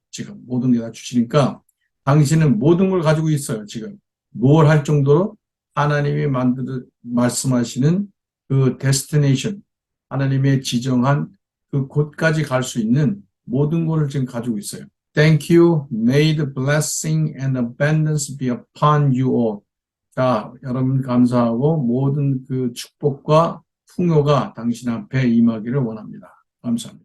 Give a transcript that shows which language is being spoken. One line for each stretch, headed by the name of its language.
Korean: 지금 모든 게 다 주시니까 당신은 모든 걸 가지고 있어요. 지금 뭘 할 정도로 하나님이 말씀하시는 그 데스티네이션, 하나님의 지정한 그 곳까지 갈 수 있는 모든 것을 지금 가지고 있어요.
English: Thank you. May the blessing and abundance be upon you all.
Korean: 자, 여러분 감사하고 모든 그 축복과 풍요가 당신 앞에 임하기를 원합니다. 감사합니다.